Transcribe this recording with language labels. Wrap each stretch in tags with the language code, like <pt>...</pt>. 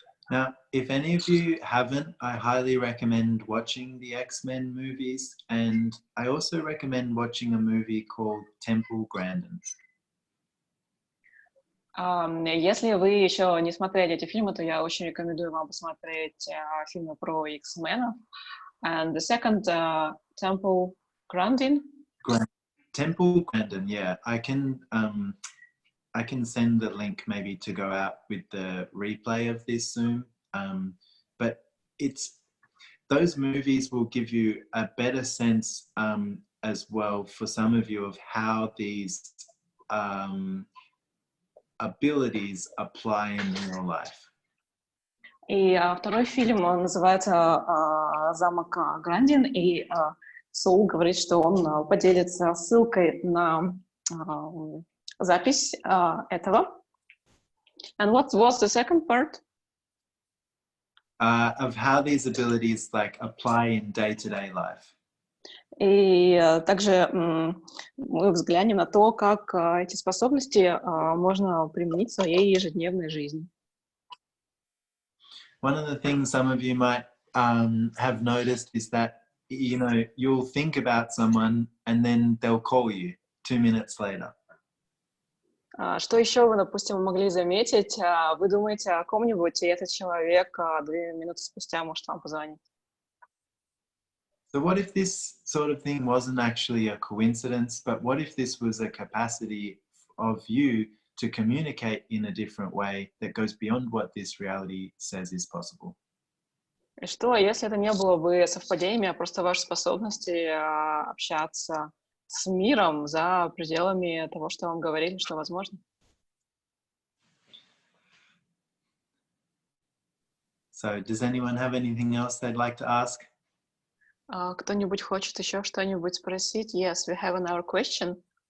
<en>Now, if any of you haven't, I highly recommend watching the X-Men movies, and I also recommend watching a movie called Temple Grandin.</en> <ru>Если вы еще не смотрели эти фильмы, то я очень рекомендую вам посмотреть фильмы про X-менов.</ru> <en>And the second, Temple Grandin. Temple Grandin, yeah. I can send the link maybe to go out with the replay of this soon. But those movies will give you a better sense as well for some of you of how these abilities apply in real life.</en> <ru>И второй фильм, он называется «Замок Грандин», и Соул говорит, что он поделится ссылкой на запись этого.</ru> <en>And what was the second part? Of how these abilities like apply in day-to-day life.</en> <ru>И также мы взглянем на то, как эти способности можно применить в своей ежедневной жизни.</ru> <en>One of the things some of you might have noticed is that, you'll think about someone and then they'll call you 2 minutes later.</en> <ru>Что еще вы, допустим, могли заметить? Вы думаете о ком-нибудь, и этот человек 2 минуты спустя может вам позвонить.</ru> <en>So what if this sort of thing wasn't actually a coincidence, but what if this was a capacity of you to communicate in a different way that goes beyond what this reality says is possible?</en> <ru>И что, если это не было бы совпадением, а просто ваши способности общаться с миром за пределами того, что вам говорили, что возможно?</ru> <en>So does anyone have anything else they'd like to ask?</en> <ru>Кто-нибудь хочет еще что-нибудь спросить?</ru> <en>Yes, we have another question.</en>